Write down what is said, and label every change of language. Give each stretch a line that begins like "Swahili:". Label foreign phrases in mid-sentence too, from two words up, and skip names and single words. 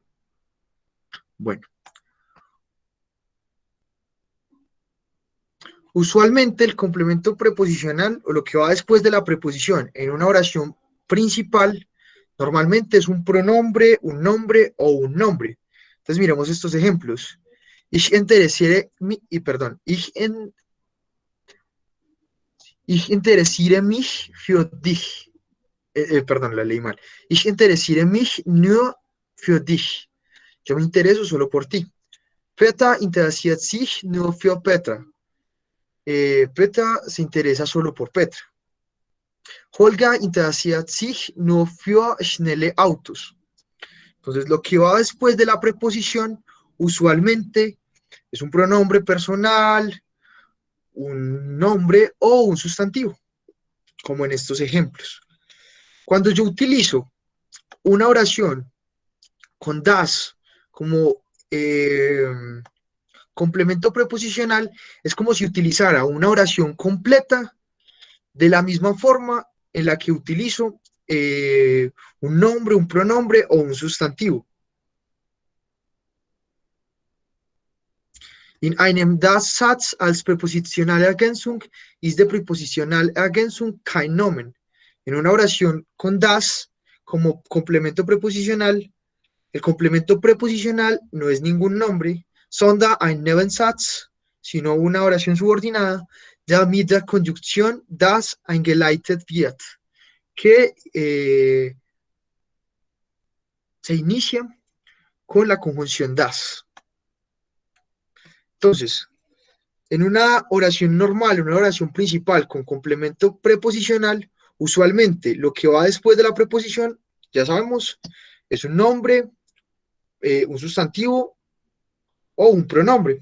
Spanish: Bueno, usualmente el complemento preposicional, o lo que va después de la preposición en una oración principal, normalmente es un pronombre, un nombre o un nombre. Entonces miremos estos ejemplos.
German: Ich interessiere mich, ich interessiere mich für dich.
Spanish: Perdón, la leí mal.
German: Ich interessiere mich nur für dich.
Spanish: Yo me intereso solo por ti.
German: Petra interessiert sich nur für Petra.
Spanish: Petra se interesa solo por Petra.
German: Holga interessiert sich nur für schnelle Autos.
Spanish: Entonces, lo que va después de la preposición usualmente es un pronombre personal, un nombre o un sustantivo, como en estos ejemplos. Cuando yo utilizo una oración con das como complemento preposicional, es como si utilizara una oración completa de la misma forma en la que utilizo un nombre, un pronombre o un sustantivo.
German: In einem Das-Satz als präpositionale Ergänzung ist die präpositionale Ergänzung kein Nomen.
Spanish: En una oración con das como complemento preposicional, el complemento preposicional no es ningún nombre,
German: sondern ein Nebensatz,
Spanish: sino una oración subordinada,
German: der mit der Konjunktion das eingeleitet wird,
Spanish: que se inicia con la conjunción das. Entonces, en una oración normal, una oración principal con complemento preposicional, usualmente lo que va después de la preposición, ya sabemos, es un nombre, un sustantivo o un pronombre.